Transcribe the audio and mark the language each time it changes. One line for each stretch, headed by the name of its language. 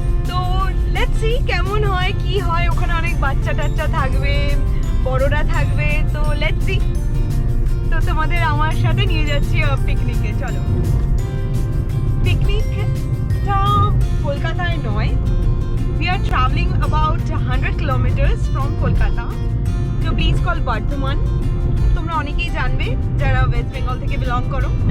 Bangla: তো
English: let's see
Bangla: কেমন হয় কি হয়, ওখানে অনেক বাচ্চা টাচ্চা থাকবে, বড়রা থাকবে, তো লেটস সি। তো তোমাদের আমার সাথে নিয়ে যাচ্ছি পিকনিকে। চলো, পিকনিকটা কলকাতায় নয়,
English: we are traveling about 100 kilometers from Kolkata to a place called Bardhaman.
Bangla: তোমরা অনেকেই জানবে যারা ওয়েস্ট বেঙ্গল থেকে বিলং করো।